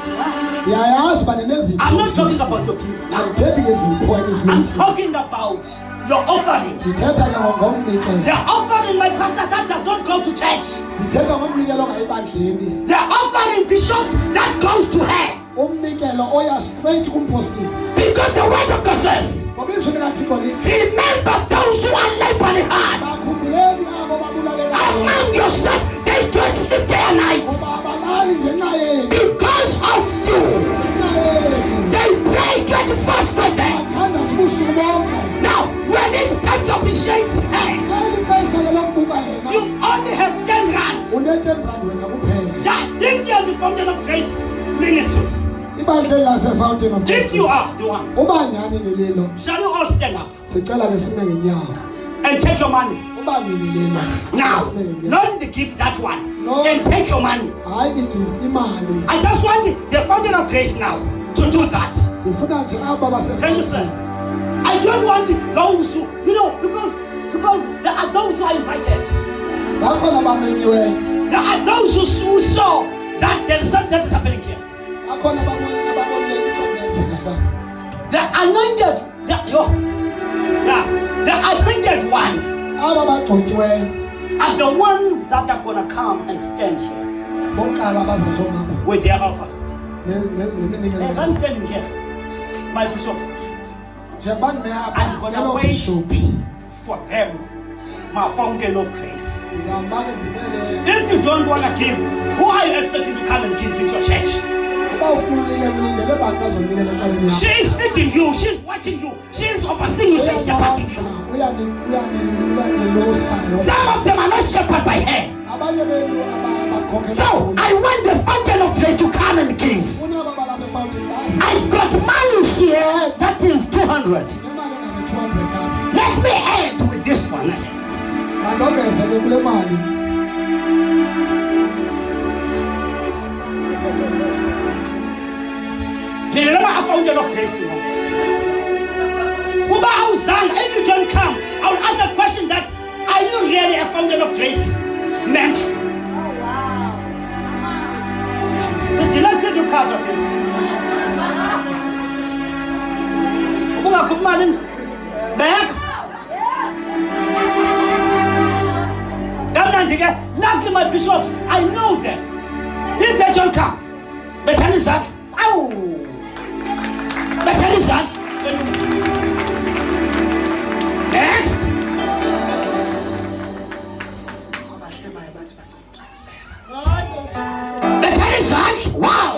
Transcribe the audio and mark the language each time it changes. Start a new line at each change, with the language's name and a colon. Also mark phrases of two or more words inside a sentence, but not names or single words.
English: I'm not talking about your gift. I'm talking about your offering. The offering, my pastor, that does not go to church. The offering, bishops, that goes to her.
Xhosa: umnikelo oya straight kumpostile.
English: Because the word of God says,
Xhosa: Ngoba izwi likaThixo lithi,
English: remember those who are laboring hard.
Xhosa: bakhumbuleni abo babulalelayo.
English: Among yourself, they don't sleep day and night.
Xhosa: Ngoba abalali ngenxa yenu.
English: Because of you,
Xhosa: Ngenxa yenu.
English: they pray 24/7.
Xhosa: Bathandaza ubusuku bonke.
English: Now, when it's time to appreciate her,
Xhosa: Xa ilixesha ke lokubuka yena,
English: you only have 10 rands.
Xhosa: une-10 rand wena kuphela.
English: If you are the fountain of grace ministries,
Xhosa: Ibandla lase-Fountain of
English: if you Grace. are the one,
Xhosa: Uba nyhani nililo,
English: shall you all stand up
Xhosa: sicela ke sime ngenyawo.
English: and take your money?
Xhosa: Uba nililo,
English: Now,
Xhosa: sime ngenyawo.
English: not the gift, that one, No. and take your money.
Xhosa: Hayi igift, imali.
English: I just want the fountain of grace now to do that.
Xhosa: Ndifuna nje aba
English: Thank you, sir.
Xhosa: base-Fountain.
English: I don't want those who, because there are those who are invited.
Xhosa: Bakhona bamenyiweyo.
English: There are those who saw that there is something that is happening here.
Xhosa: Bakhona ababonile kwenzeka.
English: The anointed, the anointed ones
Xhosa: Aba bagxotyiweyo
English: are the ones that are gonna come and stand here
Xhosa: bokuqala abazazomama
English: with their offer.
Xhosa: neminikelo.
English: As I'm standing here, my bishops,
Xhosa: Njengoba ndime apha
English: I'm gonna wait
Xhosa: njenobhishophi,
English: for them, my fountain of grace.
Xhosa: ndizawuba ke ndimele.
English: If you don't wanna give, who are you expecting to come and give into your church?
Xhosa: Uba ufuna unikela ulindele abantu bazonikela ecaweni yakho.
English: She is feeding you, she's watching you, she's overseeing you, she's shepherding you.
Xhosa: Uyanilosa.
English: Some of them are not shepherded by her.
Xhosa: Abanye benu abakhokhela.
English: So I want the fountain of grace to come and give.
Xhosa: Ufuna aba balapha eFountain bazi.
English: I've got money here that is 200.
Xhosa: Nemali engaka-200 apha.
English: Let me add with this one.
Xhosa: Mandongeze ke kule mali.
English: Remember a fountain of grace.
Xhosa: Uba awuzanga,
English: if you don't come, I will ask a question that, are you really a fountain of grace member? Did not get your card, Doctor.
Xhosa: Uba kumali back.
English: Luckily my bishops, I know them. If they don't come, better is that. Ow! Better is that. Next. Better is that. Wow.